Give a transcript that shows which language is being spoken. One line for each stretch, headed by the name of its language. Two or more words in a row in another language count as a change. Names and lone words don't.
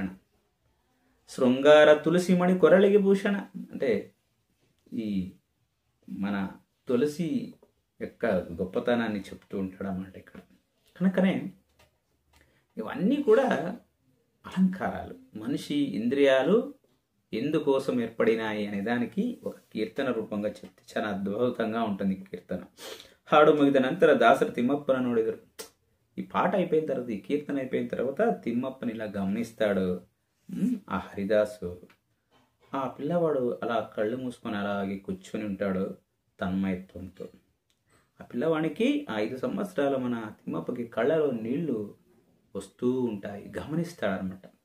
Kannada: ಶೃಂಗಾರ ತುಳಸಿ ಮಣಿ ಕೊರಳಿಗೆ ಭೂಷಣ
Telugu: అంటే ఈ మన తులసి యొక్క గొప్పతనాన్ని చెప్తూ ఉంటాడు అన్నమాట ఇక్కడ. కనుకనే ఇవన్నీ కూడా అలంకారాలు. మనిషి ఇంద్రియాలు ఎందుకోసం ఏర్పడినాయి అనే దానికి ఒక కీర్తన రూపంగా చెప్తే చాలా అద్భుతంగా ఉంటుంది కీర్తన.
Kannada: ಹಾಡು ಮುಗಿದ ನಂತರ ದಾಸರು తిమ్మప్పನ ನೋಡಿದರು.
Telugu: ఈ పాట అయిపోయిన తర్వాత, ఈ కీర్తన అయిపోయిన తర్వాత తిమ్మప్పని ఇలా గమనిస్తాడు ఆ హరిదాసు. ఆ పిల్లవాడు అలా కళ్ళు మూసుకొని అలాగే కూర్చొని ఉంటాడు తన్మయత్వంతో. ఆ పిల్లవాడికి 5 సంవత్సరాల మన తిమ్మప్పకి కళ్ళలో నీళ్లు వస్తూ ఉంటాయి, గమనిస్తాడనమాట.